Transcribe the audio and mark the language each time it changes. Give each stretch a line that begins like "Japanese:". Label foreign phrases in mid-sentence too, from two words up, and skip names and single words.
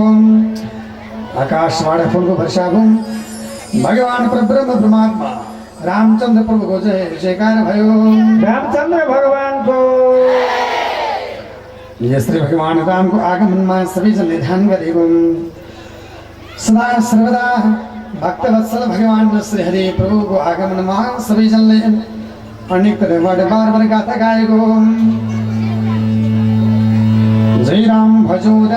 Nepali: आकाशबाट फुलको वर्षा भयो। भगवान परब्रह्म परमात्मा रामचन्द्र प्रभुको जय जयकार भयो। रामचन्द्र भगवानको यसरी भगवान रामको आगमनमा सबैजनले ध्यान गरेको। सदा सर्वदा भक्तवत्सल भगवान श्री हरि प्रभुको आगमनमा सबैजनले अनि कदेबाट बार बार गाथा गाएको जय राम भजौ